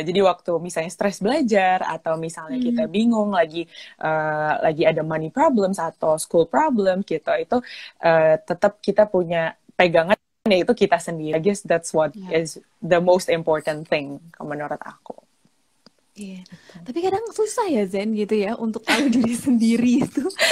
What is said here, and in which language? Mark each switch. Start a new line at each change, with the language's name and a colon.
Indonesian: Jadi waktu misalnya stres belajar atau misalnya kita bingung lagi ada
English: money problems
Indonesian: atau
English: school problem
Indonesian: gitu, itu tetap kita punya pegangan, yaitu kita sendiri.
English: I guess that's what is the most important thing
Indonesian: menurut aku. Iya. Tapi kadang susah ya Zen gitu ya untuk tahu diri sendiri itu.